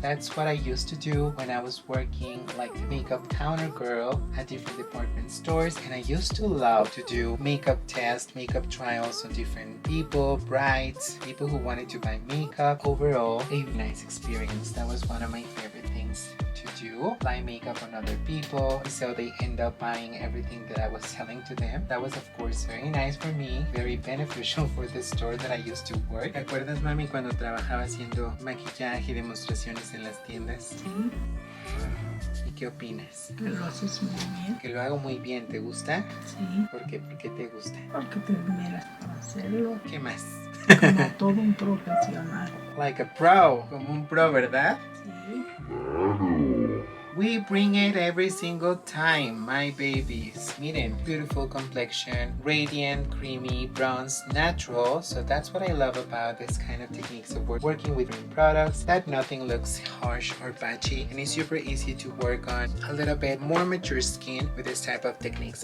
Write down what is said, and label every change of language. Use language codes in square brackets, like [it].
[en] That's what I used to do when I was working like the makeup counter girl at different department stores, and I used to love to do makeup tests, makeup trials on different people, brides, people who wanted to buy makeup. Overall, a nice experience. That was one of my favorite things to do. Apply makeup on other people so they end up buying everything that I was selling to them. That was of course very nice for me, very beneficial for the store that I used to work. [es] ¿Te acuerdas, mami, cuando trabajaba haciendo maquillaje y demostraciones en las tiendas? Sí. ¿Y qué opinas? Que lo haces muy bien. Que lo hago muy bien, ¿te gusta? Sí. ¿Por qué? ¿Por qué te gusta? Porque te miras para hacerlo. ¿Qué más? Como todo un profesional. [en] Like a pro, [es] como un pro, ¿verdad? Sí. [en] We bring it every single time, my babies. [es] Miren, [en] beautiful complexion, radiant, creamy, bronze, natural. So that's what I love about this kind of techniques of working with green products, that nothing looks harsh or patchy, and it's super easy to work on a little bit more mature skin with this type of techniques.